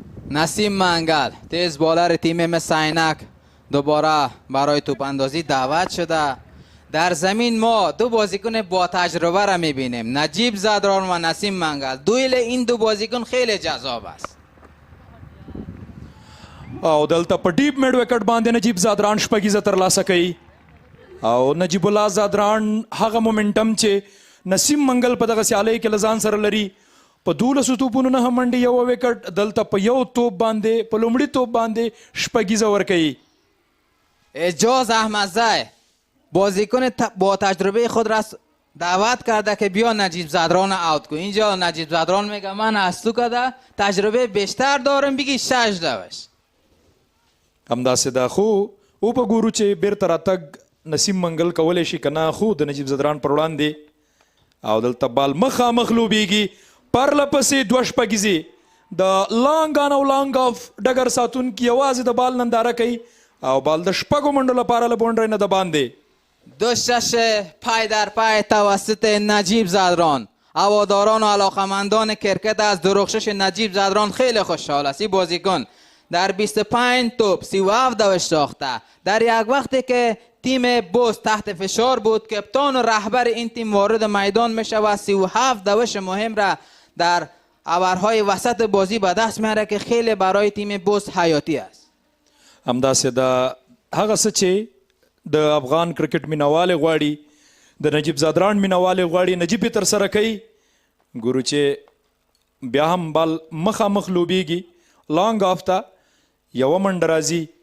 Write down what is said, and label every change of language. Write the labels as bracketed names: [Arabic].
[Persian] نسیم منگل تیز بالر تیم مس-e-Ainak دوباره برای توپ اندازی دعوت شده. در زمین ما دو بازیکن با تجربه را میبینیم، نجیب زدران و نسیم منگل. دویل این دو بازیکن خیلی جذاب است. [Pashto] او دلته په ډیپ میډ وکټ باندې نجیب زادران شپږیزه ترلاسه کوي او نجیب الله زادران هغه مومنټم چې نسیم منگل په دغه سیالۍ کې له ځان سره لري. په 12 توپونو 9 منډې یو وکټ، دلته په یو توپ باندې په لومړي توپ باندې شپږیزه ورکوي. [Persian] اعجاز احمدزی بازیکن با تجربه خود را دعوت کرده که بیا نجیب زدران اوت کن. اینجا نجیب زدران میگه من از تو کده تجربه بیشتر دارم، بگی 6 دوش. [Pashto] همداسې ده، خو او په ګورو چې بیرته راتګ نسیم منگل کولی شي که نه، خو د نجیب زدران پر وړاندې او دلته بال مخامخ لوبیږي. پرله پسې 2 شپږیزې د لانګ آن او لانګ آف ډګر ساتونکي یوازې د بال ننداره کوي او بال د شپږو منډو لپاره له بونډرۍ نه د باندې. [Persian] 2 شش پای در پای توسط نجیب زدران. هواداران و علاقمندان کرکت از درخشش نجیب زدران خیلی خوشحال است. این بازیکن در 25 توپ 37 دوش ساخته. در یک وقتی که تیم بوست تحت فشار بود، کپتان و رهبر این تیم وارد میدان میشه و 37 دوش مهم را در اورهای وسط بازی به دست میاره که خیلی برای تیم بوست حیاتی است. [Pashto] همداسې ده هغه څه چې د افغان کرکټ مینوالې غواړي د نجیب زادران مینوالې غواړي نجیب یې ترسره کوي. ګورو چې بیا هم بال مخامخ لوبیږي لانګ آف ته یوه منډه راځي.